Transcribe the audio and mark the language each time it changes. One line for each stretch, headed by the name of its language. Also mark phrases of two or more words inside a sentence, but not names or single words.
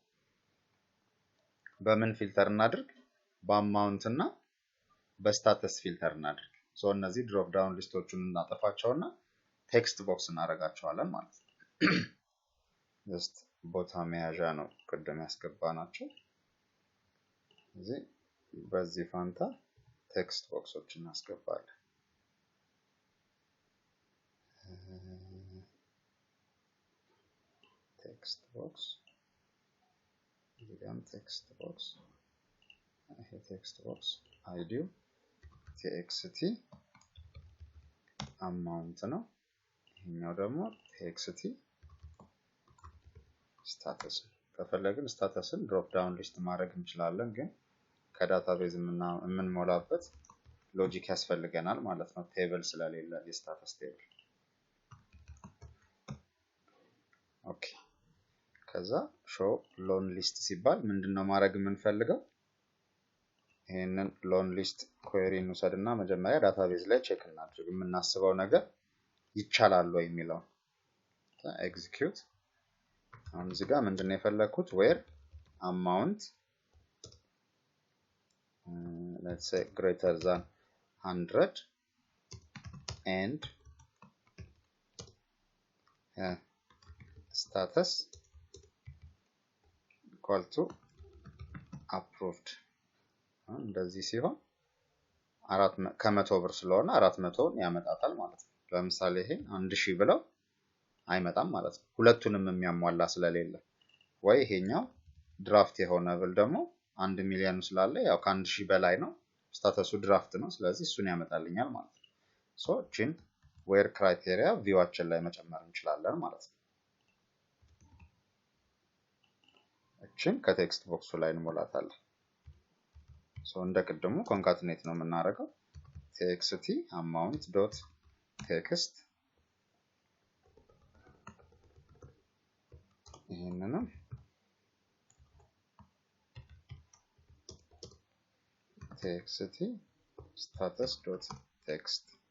Amharic: በምን ፊልተር እናድርግ በአማውንት እና በስታተስ ፊልተር እናድርግ ሶ እነዚህ
English: drop down
Amharic: ሊስቶቹን እናጠፋቸውና
English: text box
Amharic: እናደርጋቸዋለን ማለት ነው just ቦታ መያዣ ነው ቅድም ያስገባናቸው እዚህ በዚህ ፋንታ
English: text boxes
Amharic: እናስገባለን
English: text box again text box here text box id txt
Amharic: amount ነው ይሄኛው ደግሞ
English: txt status
Amharic: ከፈለግን ስታተስን
English: drop down list
Amharic: ማድረግ እንችላለን ግን ከዳታቤዝ የምንሞላበት ሎጂክ ያስፈልገናል ማለት ነው ቴብል ስለሌለ የስታተስ ቴብል ኦኬ ከዛ
English: show loan list
Amharic: ሲባል ምንድነው ማድረግ የምንፈልገው ይሄንን
English: loan list query
Amharic: እንውሰድና መጀመሪያ ዳታቤዝ ላይ ቼክ እናድርግ የምናስበው ነገር ይቻላል ወይ የሚለው execute አሁን እዚህ ጋር ምንድነው የፈለኩት where amount
English: let's say greater than 100 and status equal to approved
Amharic: እንደዚህ ሲሆን ከመቶ ብር ስለሆነ 400ን ያመጣታል ማለት ነው። ለምሳሌ ይሄ 1000 ብለው አይመጣም ማለት ነው። ሁለቱንም የሚያሟላ ስለሌለ ወይ ይሄኛው ድራፍት የሆነ ብል ደግሞ 1 ሚሊዮን ስላለ ያው ከ1000 በላይ ነው ስታተሱ ድራፍት ነው። ስለዚህ እሱን ያመጣልኛል ማለት ነው። ሶ ቺን
English: where criteria
Amharic: ቪዋችን ላይ መጨመር እንችላለን ማለት ነው። እቺን ከቴክስት ቦክሱ ላይ እንሞላታለን። ሶ እንደቀደሙ ኮንካትኔት ነው የምናደርገው
English: txt amount dot text
Amharic: ይሄንንም
English: txt status dot text